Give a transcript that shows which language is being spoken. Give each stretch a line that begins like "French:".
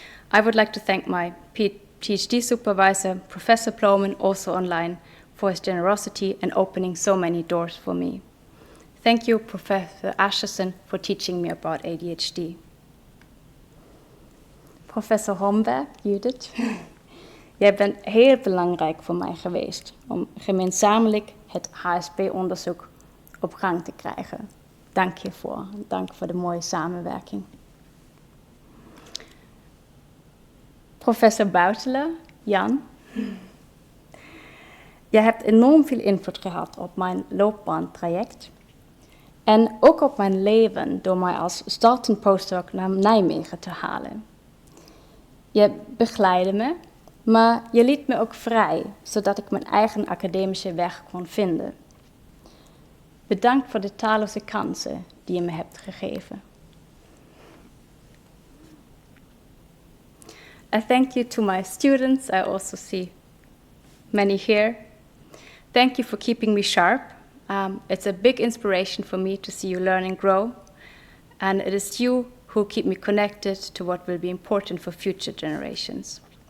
English: I would like to thank my PhD supervisor, Professor Ploman, also online, for his generosity and opening so many doors for me. Thank you, Professor Ascherson, for teaching me about ADHD.
Dutch: Professor Homberg, Judith, jij bent heel belangrijk voor mij geweest om gemeenschappelijk het HSP-onderzoek op gang te krijgen. Dank je voor. Dank voor de mooie samenwerking. Professor Buitelen, Jan, Je hebt enorm veel invloed gehad op mijn loopbaantraject en ook op mijn leven door mij als startend postdoc naar Nijmegen te halen. Je begeleidde me, maar je liet me ook vrij, zodat ik mijn eigen academische weg kon vinden. Bedankt voor de talloze kansen die je me hebt gegeven.
English: I thank you to my students. I also see many here. Thank you for keeping me sharp. It's a big inspiration for me to see you learn and grow. And it is you who keep me connected to what will be important for future generations.